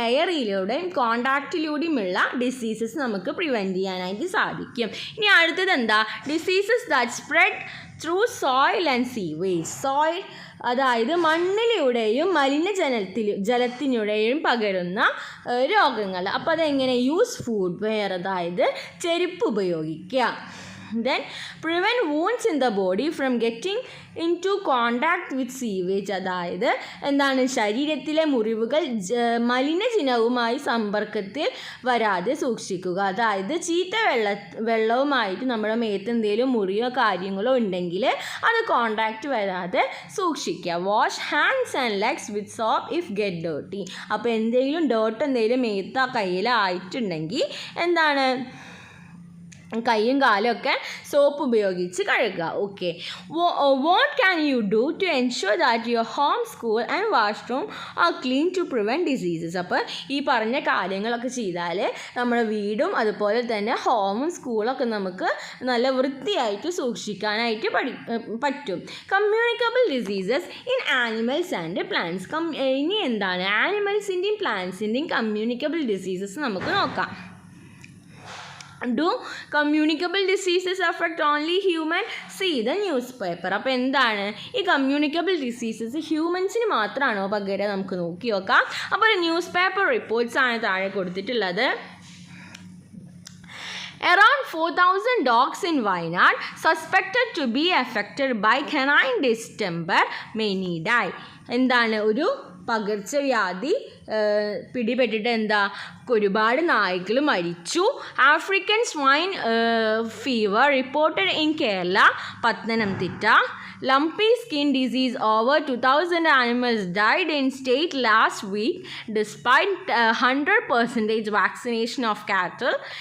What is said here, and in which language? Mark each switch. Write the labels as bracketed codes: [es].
[ml] എയറിലൂടെയും കോണ്ടാക്റ്റിലൂടെയുമുള്ള diseases നമുക്ക് prevent ചെയ്യാനായിട്ട് സാധിക്കും. ഇനി അടുത്തത് എന്താ? [en] Diseases that spread through soil and sewage. [ml] Soil അതായത് മണ്ണിലൂടെയും ജലത്തിലൂടെയും പകരുന്ന രോഗങ്ങൾ. അപ്പോൾ അതെങ്ങനെ? [en] Use footwear. [ml] അതായത് ചെരുപ്പ് ഉപയോഗിക്കുക. [en] Then prevent wounds in the body from getting into contact with sewage. [ml] അതായത് എന്താണ്? ശരീരത്തിലെ മുറിവുകൾ മലിനജലവുമായി സമ്പർക്കത്തിൽ വരാതെ സൂക്ഷിക്കുക. അതായത് ചീത്ത വെള്ളവുമായിട്ട് നമ്മുടെ മേത്ത് എന്തെങ്കിലും മുറിയോ കാര്യങ്ങളോ ഉണ്ടെങ്കിൽ അത് കോണ്ടാക്റ്റ് വരാതെ സൂക്ഷിക്കുക. [en] Wash hands and legs with soap if get dirty. [ml] അപ്പോൾ എന്തെങ്കിലും ഡേർട്ട് എന്തെങ്കിലും മേത്തോ കയ്യിലോ ആയിട്ടുണ്ടെങ്കിൽ എന്താണ്? കൈയും കാലും ഒക്കെ സോപ്പ് ഉപയോഗിച്ച് കഴുകുക. [en] Okay, what can you do to ensure that your home, school and washroom are clean to prevent diseases. [ml] അപ്പോൾ ഈ പറഞ്ഞ കാര്യങ്ങളൊക്കെ ചെയ്താൽ നമ്മുടെ വീടും അതുപോലെ തന്നെ ഹോമും സ്കൂളൊക്കെ നമുക്ക് നല്ല വൃത്തിയായിട്ട് സൂക്ഷിക്കാനായിട്ട് പറ്റും. [en] Communicable diseases in animals and plants. [ml] ഇനി എന്താണ്? ആനിമൽസിൻ്റെയും പ്ലാന്റ്സിൻ്റെയും കമ്മ്യൂണിക്കബിൾ ഡിസീസസ് നമുക്ക് നോക്കാം. [en] Do communicable diseases affect only human? See the newspaper. [ml] അപ്പോൾ എന്താണ്? ഈ കമ്മ്യൂണിക്കബിൾ ഡിസീസസ് ഹ്യൂമൻസിന് മാത്രമാണോ പകരം? നമുക്ക് നോക്കി നോക്കാം. അപ്പോൾ ന്യൂസ് പേപ്പർ റിപ്പോർട്ട്സ് ആണ് താഴെ കൊടുത്തിട്ടുള്ളത്. [en] Around 4,000 dogs in Wayanad suspected to be affected by canine distemper. Many die. [ml] എന്താണ്? ഒരു പകർച്ചവ്യാധി പിടിപെട്ടിട്ട് എന്താ? ഒരുപാട് നായ്ക്കൾ മരിച്ചു. [en] African swine fever reported in Kerala, Pathanamthitta. Lumpy skin disease, over 2,000 animals died in state last week despite 100% vaccination of cattle.